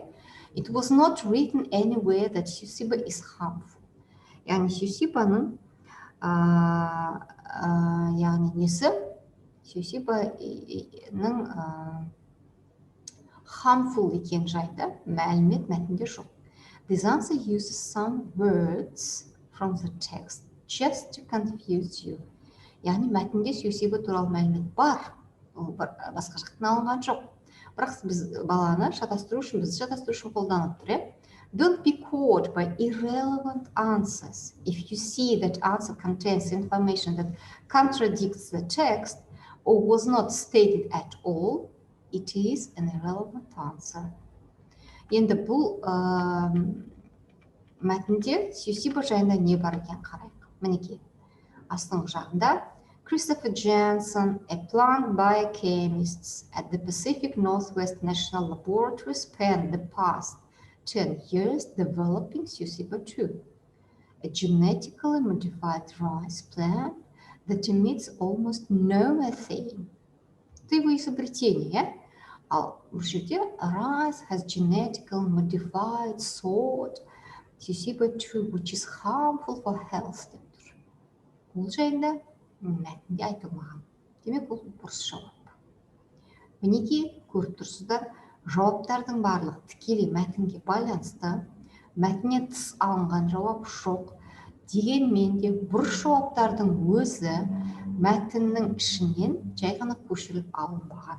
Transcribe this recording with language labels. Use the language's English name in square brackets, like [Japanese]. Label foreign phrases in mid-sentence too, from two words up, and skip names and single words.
[English] It was not written anywhere that Susiba is harmful. [Kazakh] Яғни Сюсибаның яғни несі? Сюсибаның harmful екен жайды мәлімет мәтінде жоқ. [English] This answer uses some words from the text just to confuse you. [Kazakh] Яғни мәтінде Сюсиба туралы мәлімет бар. Ол басқа жақтан алынған жоқ. Бірақ біз баланы шатастыру үшін қолданып тұр. [English] Don't be caught by irrelevant answers. If you see that answer contains information that contradicts the text or was not stated at all, it is an irrelevant answer. [Kazakh] Енді бұл мәтінде Сюсиба жайында не бар екен қарайық. Мінекей, астыңғы жағында [English] Christopher Jansen, a plant biochemist at the Pacific Northwest National Laboratory, spent the past 10 years developing CUSIPA2, a genetically modified rice plant that emits almost no methane. [Russian] Это его изобретение. [English] В жерде rice has genetically modified sort CUSIPA2, which is harmful for health. [Kazakh] Бұл жайында мәтінде айтылмаған. Демек, бұл бұрыс жауап. Мінекей көріп тұрсыздар, жауаптардың барлығы тікелей мәтінге байланысты, мәтіннен тыс алынған жауап жоқ. Дегенмен де бұрыс жауаптардың өзі мәтіннің ішінен жай ғана көшіріліп алынбаған.